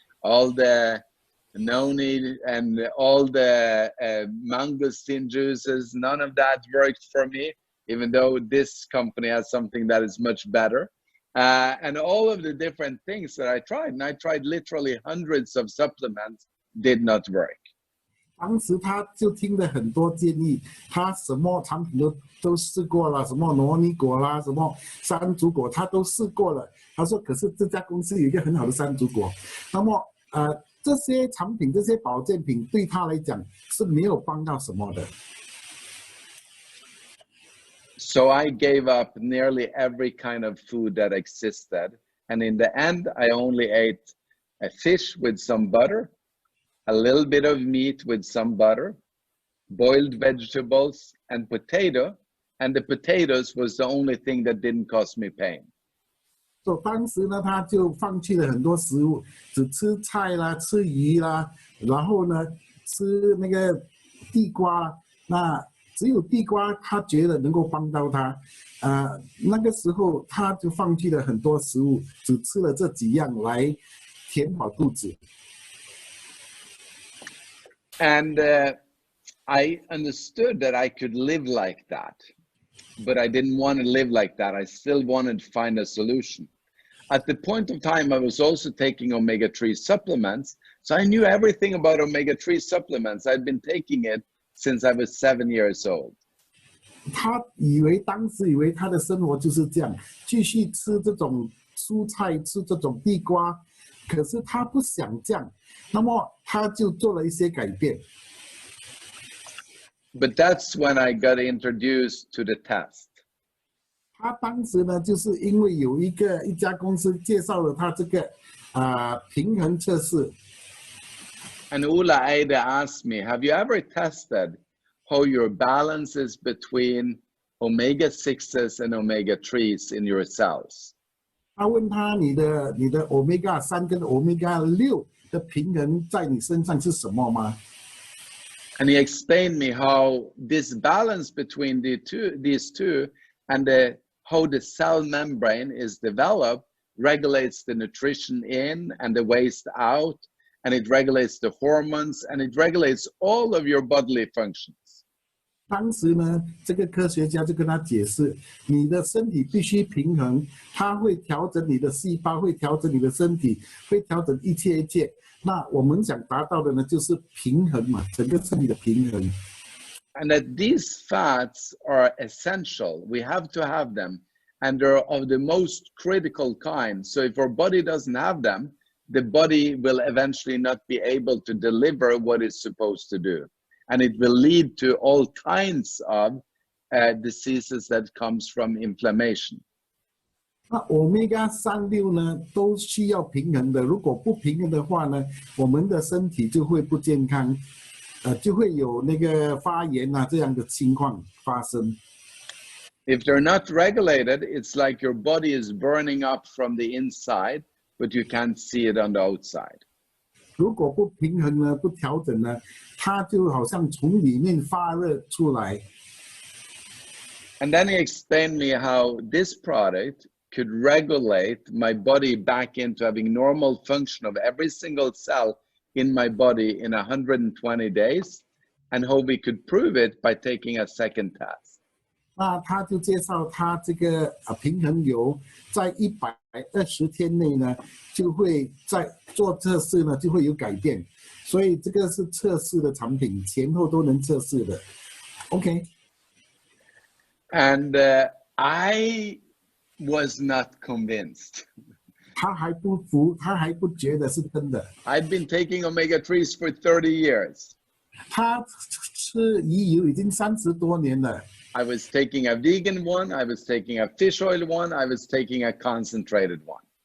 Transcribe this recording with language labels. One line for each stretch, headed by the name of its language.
English: All the noni and all the mangosteen juices, none of that worked for me, even though this company has something that is much better. And all of the different things that I tried, and I tried literally hundreds of supplements, did not work.
Chinese: 当时他就听了很多建议，他什么产品都试过了，什么罗尼果啦，什么山竹果，他都试过了。他说，可是这家公司有一个很好的山竹果，那么这些产品、这些保健品对他来讲是没有帮到什么的。
English: So I gave up nearly every kind of food that existed, and in the end, I only ate a fish with some butter, a little bit of meat with some butter, boiled vegetables, and potato. And the potatoes was the only thing that didn't cause me pain.
Chinese: 所以当时呢，他就放弃了很多食物，只吃菜啦，吃鱼啦，然后呢，吃那个地瓜啦。那只有地瓜他觉得能够帮到他，那个时候他就放弃了很多食物，只吃了这几样来填饱肚子。
English: And I understood that I could live like that, but I didn't want to live like that. I still wanted to find a solution. At the point of time, I was also taking omega-3 supplements. So I knew everything about omega-3 supplements. I'd been taking it since I was 7 years old.
Chinese: 他当时以为他的生活就是这样，继续吃这种蔬菜，吃这种地瓜，可是他不想这样，那么他就做了一些改变。
English: But that's when I got introduced to the test.
Chinese: 他当时呢，就是因为有一家公司介绍了他这个平衡测试。
English: And Ula Ada asked me, have you ever tested how your balance is between omega-6s and omega-3s in your cells?
Chinese: 他问他你的 omega 3跟 omega 6的平衡在你身上是什么吗？
English: And he explained me how this balance between these two and how the cell membrane is developed regulates the nutrition in and the waste out, and it regulates the hormones, and it regulates all of your bodily functions.
Chinese: 当时呢，这个科学家就跟他解释，你的身体必须平衡，它会调整你的细胞，会调整你的身体，会调整一切。那我们想达到的呢，就是平衡嘛，整个身体的平衡。
English: And that these fats are essential. We have to have them, and they're of the most critical kind. So if our body doesn't have them, the body will eventually not be able to deliver what it's supposed to do. And it will lead to all kinds of diseases that comes from inflammation.
Chinese: 那 omega 3、6呢，都需要平衡的。如果不平衡的话呢，我们的身体就会不健康，就会有那个发炎啊这样的情况发生。
English: If they're not regulated, it's like your body is burning up from the inside, but you can't see it on the outside.
Chinese: 如果不平衡呢，不调整呢，它就好像从里面发热出来。
English: And then he explained me how this product could regulate my body back into having normal function of every single cell in my body in 120 days, and how we could prove it by taking a second test.
Chinese: 那他就介绍他这个平衡油在120天内呢，就会在做测试呢，就会有改变。所以这个是测试的产品，前后都能测试的。 OK。
English: And I was not convinced.
Chinese: 他还不服，他还不觉得是真的。
English: I'd been taking omega-3s for 30 years.
Chinese: 他吃鱼油已经30多年了。
English: I was taking a vegan one, I was taking a fish oil one, I was taking a concentrated one.